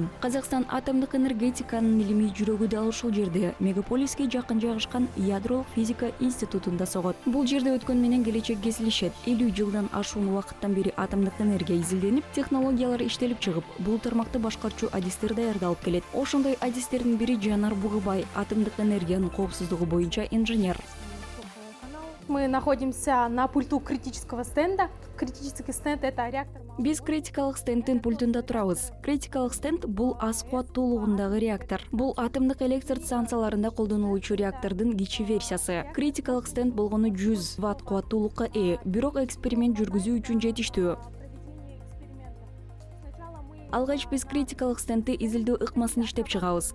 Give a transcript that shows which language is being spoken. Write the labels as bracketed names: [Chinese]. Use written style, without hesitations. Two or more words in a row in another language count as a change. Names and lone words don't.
[Kyrgyz] Казакстан атомдук энергетиканын илимий жүрөгү дал ушул жерде, мегаполиске жакын жайгашкан ядролук физика институтунда согот. Бул жерде өткөн менен келечек кесилишет. 50 жылдан ашуун убакыттан бери атомдук энергия изилденип, технологиялар иштелип чыгып, бул тармакты башкарчу адистер даярдалып келет. Ошондой адистердин бири Жанар Бугыбай, атомдук энергиянын коопсуздугу боюнча инженер. [Russian] Мы находимся на пульту критического стенда. Критический стенд – это реактор. [Kyrgyz] Биз критикалык стендтин пультунда турабыз. Критикалык стенд бул аз кубаттуулугундагы реактор. Бул атомдук электр станцияларында колдонулуучу реактордун кичи версиясы. Критикалык стенд болгону 100 ватт кубаттуулукка ээ, бирок эксперимент жүргүзүү үчүн жетиштүү. Алгач биз критикалык стендти изилдөө ыкмасын иштеп чыгабыз.